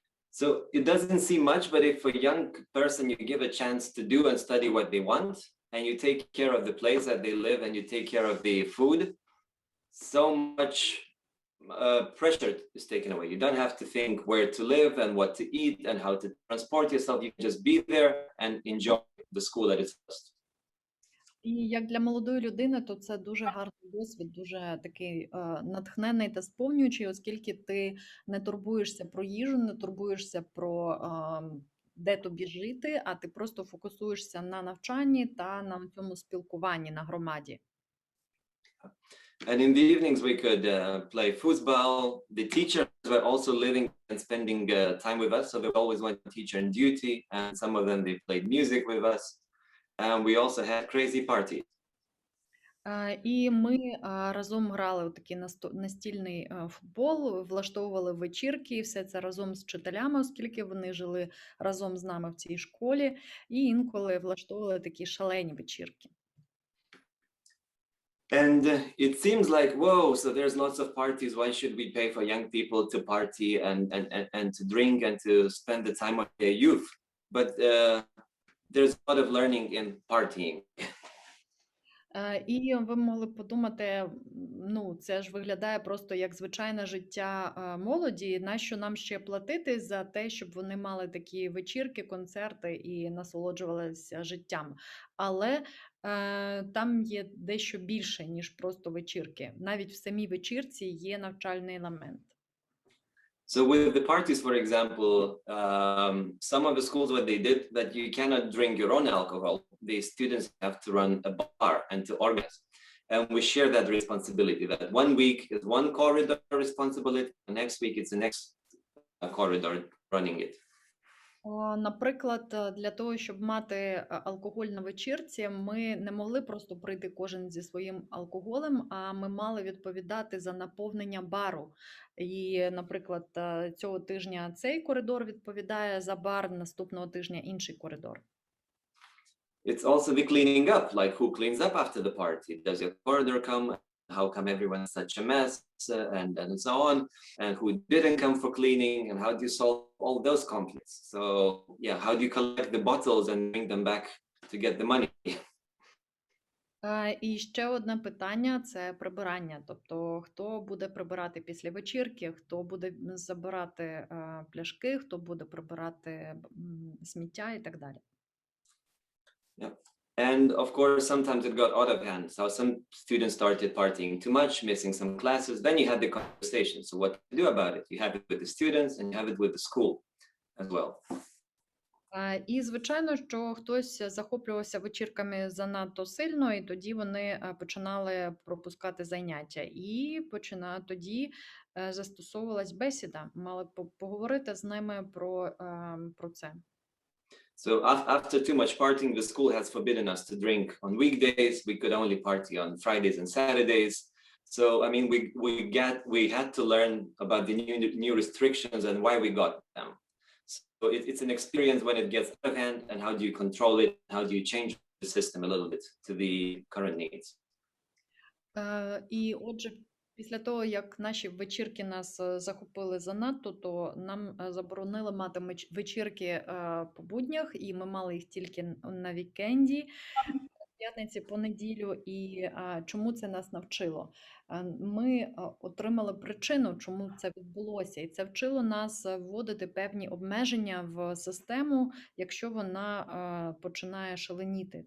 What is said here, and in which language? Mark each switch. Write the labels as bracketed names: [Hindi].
[English] So it doesn't seem much, but if a young person you give a chance to do and study what they want, and you take care of the place that they live, and you take care of the food, so much pressure is taken away. You don't have to think where to live and what to eat and how to transport yourself. You can just be there and enjoy the school at its best. [Ukrainian] І як для молодої людини, то це дуже гарний досвід, дуже такий натхненний та сповнюючий, оскільки ти не турбуєшся про їжу, не турбуєшся про де тобі жити, а ти просто фокусуєшся на навчанні та на цьому спілкуванні на громаді. [English] And in the evenings we could play football. The teachers were also living and spending time with us, so there was always one teacher on duty, and some of them they played music with us. And we also had crazy parties. [Ukrainian] І ми разом грали у такий настільний футбол, влаштовували вечірки, і все це разом з вчителями, оскільки вони жили разом з нами в цій школі, і інколи влаштовували такі шалені вечірки. [English] And it seems like, whoa, so there's lots of parties. Why should we pay for young people to party and to drink and to spend the time of their youth? But there's a lot of learning in partying. [Ukrainian] І ви могли б подумати, ну, це ж виглядає просто як звичайне життя молоді, нащо нам ще платити за те, щоб вони мали такі вечірки, концерти і насолоджувалися життям. Але там є дещо більше, ніж просто вечірки. Навіть в самій вечірці є навчальний елемент. [English] So with the parties, for example, some of the schools, what they did, that you cannot drink your own alcohol. The students have to run a bar and to organize. And we share that responsibility, that 1 week is one corridor responsibility, the next week it's the next corridor running it. [Ukrainian] Наприклад, для того, щоб мати алкоголь на вечірці, ми не могли просто прийти кожен зі своїм алкоголем, а ми мали відповідати за наповнення бару. І, наприклад, цього тижня цей коридор відповідає за бар, наступного тижня інший коридор. [English] It's also the cleaning up, like who cleans up after the party? Does your corridor come? How come everyone's such a mess, and so on, and who didn't come for cleaning, and how do you solve all those conflicts? So yeah, how do you collect the bottles and bring them back to get the money? [Ukrainian] І ще одне питання – це прибирання. Тобто, хто буде прибирати після вечірки, хто буде забирати пляшки, хто буде прибирати сміття і так далі. [English] Yeah. And of course, sometimes it got out of hand. So some students started partying too much, missing some classes. Then you had the conversation. So what to do about it? You have it with the students and you have it with the school as well. [Ukrainian] І, звичайно, що хтось захоплювався вечірками занадто сильно, і тоді вони починали пропускати заняття. І тоді застосовувалась бесіда. Мали поговорити з ними про це. [English] So after too much partying, the school has forbidden us to drink on weekdays. We could only party on Fridays and Saturdays. So I mean, we had to learn about the new restrictions and why we got them. So it's an experience when it gets out of hand, and how do you control it? How do you change the system a little bit to the current needs? [Ukrainian] І отже, після того, як наші вечірки нас захопили занадто, то нам заборонили мати вечірки по буднях, і ми мали їх тільки на вікенді, п'ятниці, по неділю. І чому це нас навчило? Ми отримали причину, чому це відбулося, і це вчило нас вводити певні обмеження в систему, якщо вона починає шаленіти.